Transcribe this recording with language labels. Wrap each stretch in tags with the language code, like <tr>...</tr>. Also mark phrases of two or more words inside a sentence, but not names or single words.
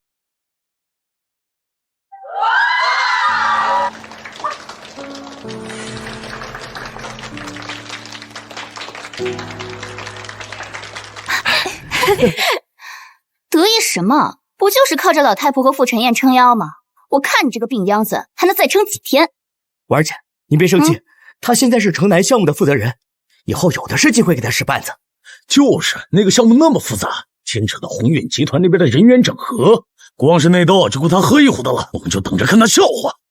<zh>得意什麼？不就是靠着老太婆和傅晨燕撐腰嗎？我看你這個病秧子還能再撐幾天？婉兒姐，您別生氣，他現在是城南項目的負責人，以後有的是機會給他使絆子。就是那個項目那麼複雜，牽扯到鴻運集團那邊的人員整合，光是內鬥就夠他喝一壺的了，我們就等着看他笑話。</zh>